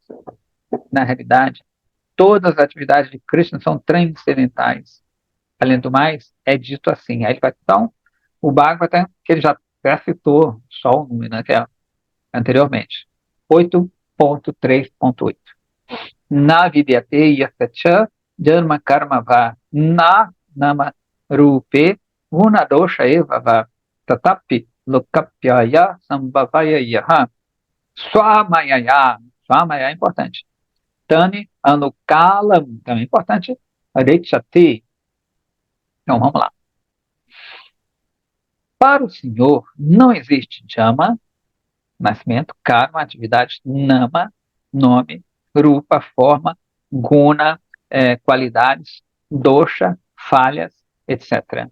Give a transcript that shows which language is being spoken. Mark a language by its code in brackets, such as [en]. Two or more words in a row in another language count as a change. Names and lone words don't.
[pt] Na realidade, todas as atividades de Krishna são transcendentais. Além do mais, é dito assim. Aí ele vai, então, o Bhagavatam, que ele já citou, só o número, né, que é anteriormente. 8.3.8. [sa] न विद्यते यसच जन्म कर्म वा न नाम रूपे गुण दोष एव वा तथापि लोकाप्यय सम्भवाय यः स्वमायया. [pt] Swamaya é importante. [sa] तानि अनुकाल, [pt] também é importante. Adechati. Então vamos lá. Para o Senhor não existe jama, nascimento, karma, atividade, nama, nome, rupa, forma, guna, qualidades, dosha, falhas, etc.